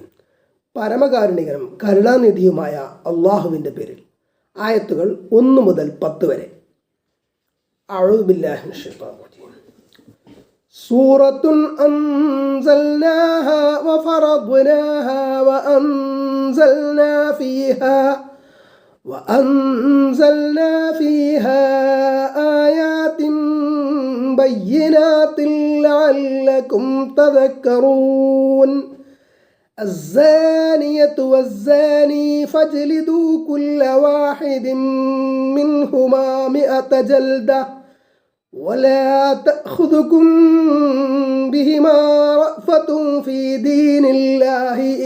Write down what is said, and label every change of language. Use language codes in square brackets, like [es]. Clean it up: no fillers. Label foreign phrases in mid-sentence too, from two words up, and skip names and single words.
[ml] പരമകാരുണികനും കരുണാനിധിയുമായ അള്ളാഹുവിൻ്റെ പേരിൽ. ആയത്തുകൾ 1 മുതൽ 10 വരെ. [ar] أعوذ بالله من الشيطان الرجيم. سورة أنزلناها وفرضناها وأنزلنا فيها آيات بينات لعلكم تذكرون. الزانية والزاني فاجلدوا كل واحد منهما 100 جلدة ولا تأخذكم بهما رأفة في دين الله